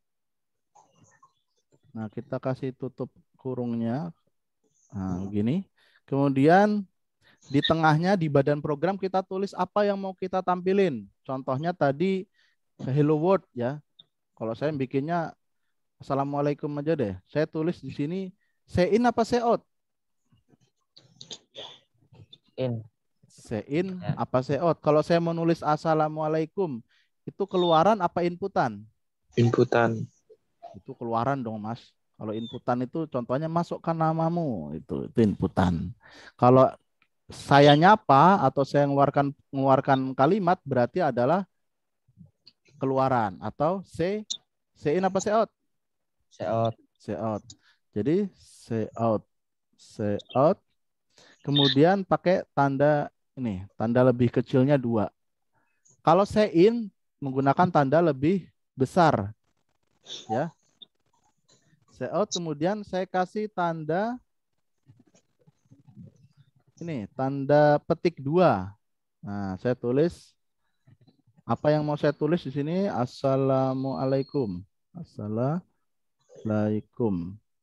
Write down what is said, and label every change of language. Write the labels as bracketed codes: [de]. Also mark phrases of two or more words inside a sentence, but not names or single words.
[id] Nah, kita kasih tutup kurungnya. Nah, begini. Kemudian di tengahnya di badan program kita tulis apa yang mau kita tampilin. Contohnya tadi [en] hello world [id] ya. Kalau saya bikinnya assalamualaikum aja deh. Saya tulis di sini say in apa say out? In. Say in apa say out? Kalau saya menulis assalamualaikum, itu keluaran apa inputan? Inputan. Itu keluaran dong, Mas. Kalau inputan itu contohnya masukkan namamu, itu inputan. Kalau saya nyapa atau saya mengeluarkan kalimat berarti adalah keluaran atau say in apa say out? Say out. Say out. Jadi say out. Say out. Kemudian pakai tanda ini, tanda lebih kecilnya 2. Kalau say in menggunakan tanda lebih besar. Ya. Say out, kemudian saya kasih tanda ini, tanda petik 2. Nah, saya tulis apa yang mau saya tulis di sini? Assalamualaikum. Assalamualaikum.